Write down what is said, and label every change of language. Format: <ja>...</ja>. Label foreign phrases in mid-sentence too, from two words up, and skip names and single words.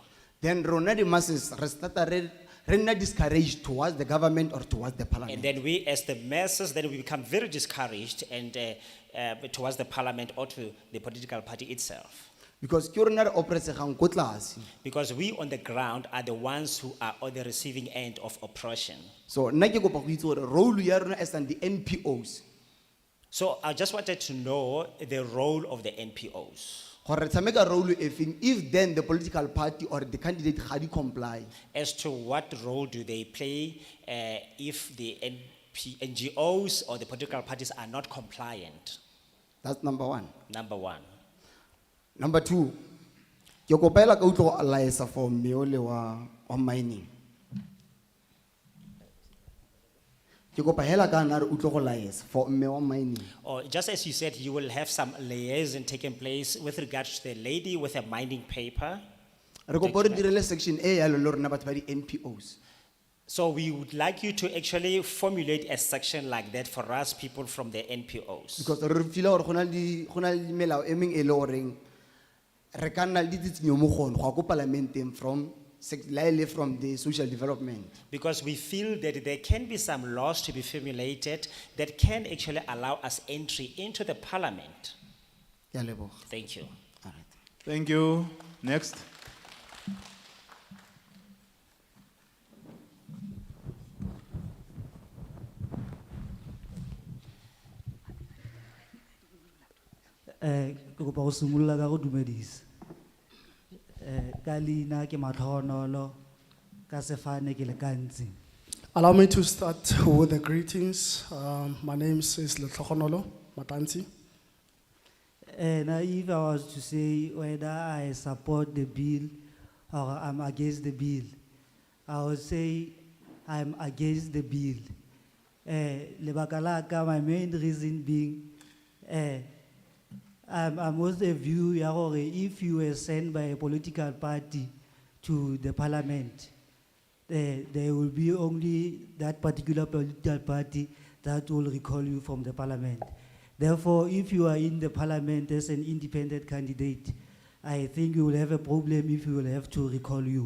<en>Then Rona the masses not discouraged towards the government or towards the parliament. And then we as the masses, then we become very discouraged and towards the parliament or to the political party itself. Because we on the ground are the ones who are on the receiving end of oppression.</en> <tn>So nna ke kopa go itse gore role ya rona</tn> <en>as the NPOs. So I just wanted to know the role of the NPOs.</en> <tn>Gore re tshameka role efeng</tn> <en>if then the political party or the candidate</en> <tn>ga di comply.</tn> <en>As to what role do they play if the NGOs or the political parties are not compliant? That's number one. Number one. Number two,</en> <tn>ke kopela ka utlo</tn> <en>alliance for</en> <tn>meole wa mining. Ke kopa hela ka na re utlo go</tn> <en>alliance for</en> <tn>me wa mining.</tn> <en>Or just as you said, you will have some liaison taking place with regards to the lady with a mining paper.</en> <tn>Re kopa re direle</tn> <en>section A</en> <tn>ya lo rena batho ba di NPOs.</tn> <en>So we would like you to actually formulate a section like that for us people from the NPOs.</en> <tn>Because re feel gore gona le melao e meng e le goreng re ka nna le ditsenyo mo go go parlamenteng</tn> <en>from the social development. Because we feel that there can be some laws to be formulated that can actually allow us entry into the parliament. Thank you. All right. Thank you. Next.</en> <tn>Ke kopa go simolola ka go dumedisa. Ka leina ke Matlhonolo, ka sefane ke le Kantsi.</tn> <en>Allow me to start with the greetings. My name is Letlhogonolo Matansi. Now if I was to say whether I support the bill or I'm against the bill, I would say I'm against the bill.</en> <tn>Lebaka la ka,</tn> <en>my main reason being, I'm of the view</en> <tn>ya gore</tn> <en>if you were sent by a political party to the parliament, there will be only that particular political party that will recall you from the parliament. Therefore, if you are in the parliament as an independent candidate, I think you will have a problem if you will have to recall you.</en>